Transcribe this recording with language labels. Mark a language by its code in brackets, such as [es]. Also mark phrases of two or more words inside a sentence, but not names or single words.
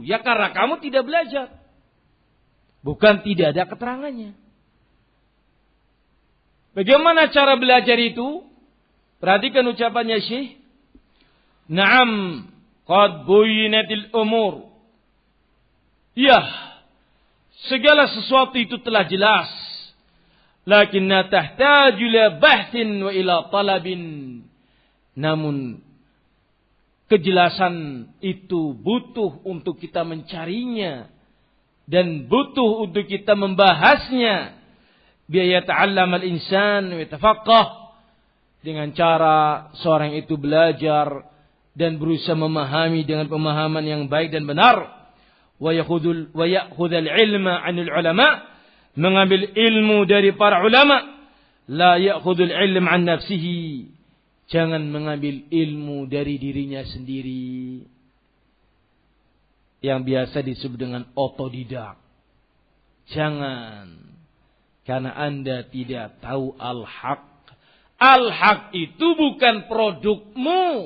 [id] Ya karena kamu tidak belajar. Bukan tidak ada keterangannya. Bagaimana cara belajar itu? Perhatikan ucapannya Syekh. [ar] نعم قد بينت الأمور. [id] Ya, segala sesuatu itu telah jelas. [ar] لكن تحتاج إلى بحث وإلى طلب. [id] Namun kejelasan itu butuh untuk kita mencarinya dan butuh untuk kita membahasnya. [ar] بها تعلم الإنسان ويتفقه, [id] dengan cara seorang itu belajar dan berusaha memahami dengan pemahaman yang baik dan benar. [ar] ويأخذ العلم عن العلماء, [id] mengambil ilmu dari para ulama. [ar] لا يأخذ العلم عن نفسه, [id] jangan mengambil ilmu dari dirinya sendiri. Yang biasa disebut dengan otodidak. Jangan. Karena Anda tidak tahu al-haq. Al-haq itu bukan produkmu.